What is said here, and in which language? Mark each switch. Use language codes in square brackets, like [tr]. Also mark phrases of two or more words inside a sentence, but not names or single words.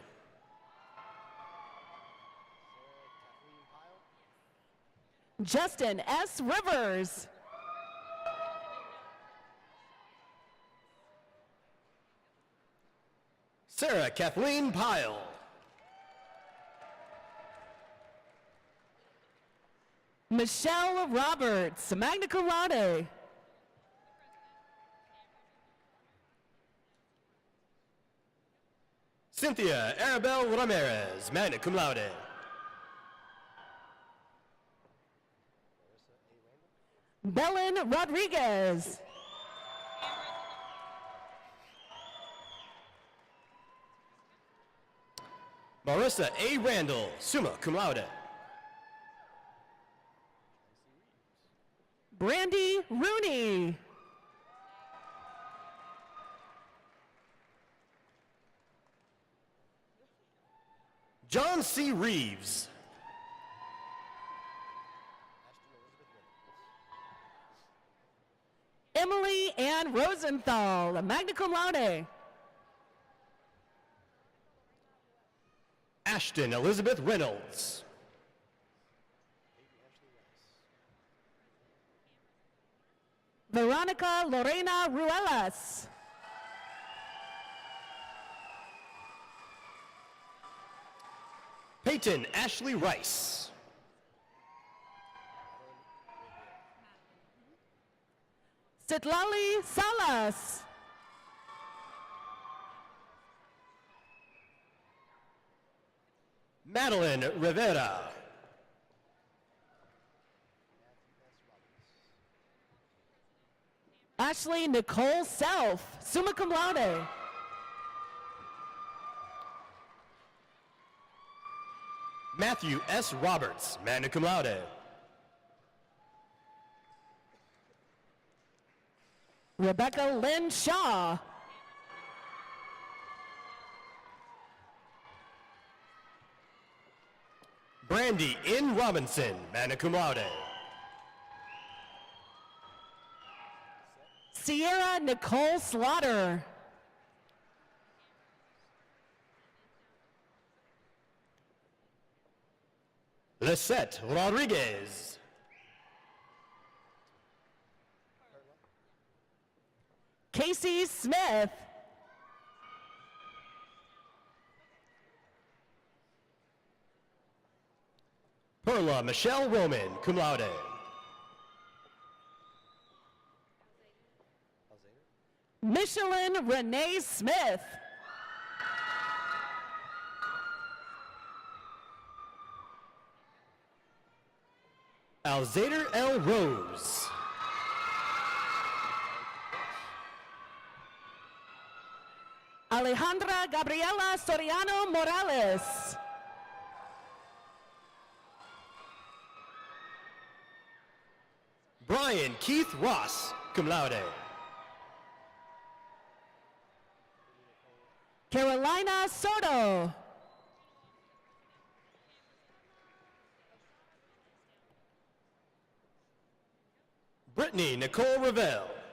[en] Justin S. Rivers. Sarah Kathleen Pyle. Michelle Roberts, [la] magna cum laude. [en] Cynthia Arabel Ramirez, [la] magna cum laude. [en] Belen Rodriguez. Marissa A. [la] Randall, summa cum laude. [en] Brandy Rooney. John C. Reeves. Emily Ann Rosenthal, [la] magna cum laude. [en] Ashton Elizabeth Reynolds. Veronica Lorena Ruelas. Peyton Ashley Rice. Citlali Salas. Madeline Rivera. Ashley Nicole Self, [la] summa cum laude. [en] Matthew S. [la] Roberts, magna cum laude. [en] Rebecca Lynn Shaw. Brandy N. Robinson, [la] magna cum laude. [en] Sierra Nicole Slaughter. Lisette Rodriguez. Casey Smith. Perla Michelle Roman, [la] cum laude. [en] Michelin Renee Smith. Alzader L. Rose. Alejandra Gabriela Soriano Morales. Brian Keith Ross, [la] cum laude. [en] Carolina Soto. Brittany Nicole Ravel.